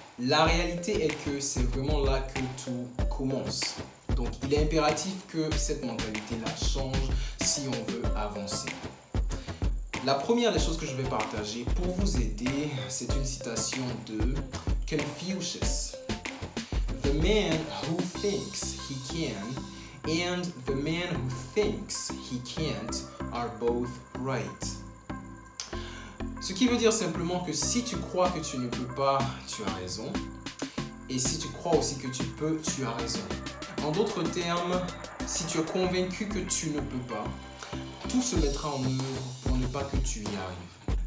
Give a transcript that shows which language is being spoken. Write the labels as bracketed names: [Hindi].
[French] La réalité est que c'est vraiment là que tout commence. Donc, il est impératif que cette mentalité-là change si on veut avancer. La première des choses que je vais partager pour vous aider, c'est une citation de Confucius. [English] The man who thinks he can and the man who thinks he can't are both right. [French] Ce qui veut dire simplement que si tu crois que tu ne peux pas, tu as raison. Et si tu crois aussi que tu peux, tu as raison. En d'autres termes, si tu es convaincu que tu ne peux pas, tout se mettra en œuvre pour ne pas que tu y arrives.